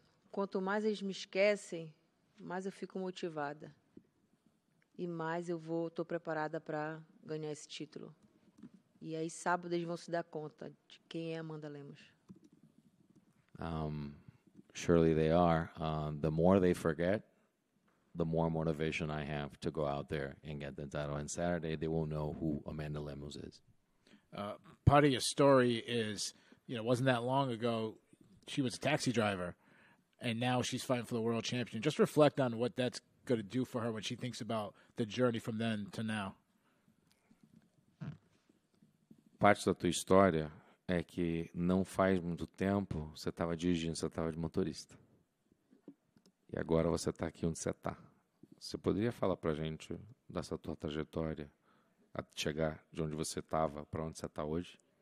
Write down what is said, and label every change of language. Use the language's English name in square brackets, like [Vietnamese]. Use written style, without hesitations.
[Portuguese] Quanto mais eles me esquecem, mais eu fico motivada. E mais estou preparada para ganhar esse título. E aí, sábado, eles vão se dar conta de quem é Amanda Lemos. [English] Surely they are. The more they forget, the more motivation I have to go out there and get the title. And Saturday, they will know who Amanda Lemos is. Part of your story is, it wasn't that long ago, she was a taxi driver, and now she's fighting for the world champion. Just reflect on what that's going to do for her when she thinks about the journey from then to now. [Portuguese] Parte da tua história é que não faz muito tempo você estava dirigindo, você estava de motorista. E agora você está aqui onde você está. Você poderia falar para a gente dessa tua trajetória, a chegar de onde você estava para onde você está hoje?